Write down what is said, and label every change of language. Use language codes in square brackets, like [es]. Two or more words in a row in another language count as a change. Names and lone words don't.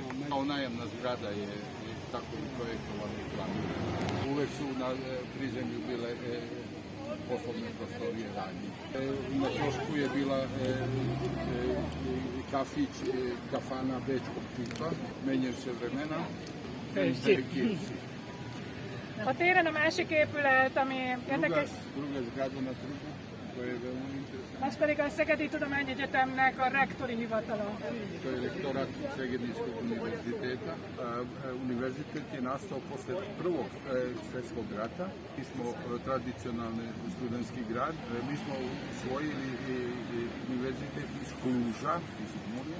[sr] Kao najemna zgrada je tako i projektovana i planirana. Uvek su na prizemlju bile poslovne prostorije radnje. Na trošku je bila kafić, kafana bečkog tipa, menjaju se vremena. [hu] A téren a másik épület, ami érdekes, [sr] Druga zgrada na trgu, koja je veoma interesantna. [hu] az pedig a Szegedi Tudományegyetemnek a rektori hivatala. [sr] To je rektorat Segedinskog univerziteta. Univerzitet je nastao posle Prvog svjetskog rata. Mi smo tradicionalni studentski grad. Mi smo usvojili univerzitet iz Kluža, iz Murje.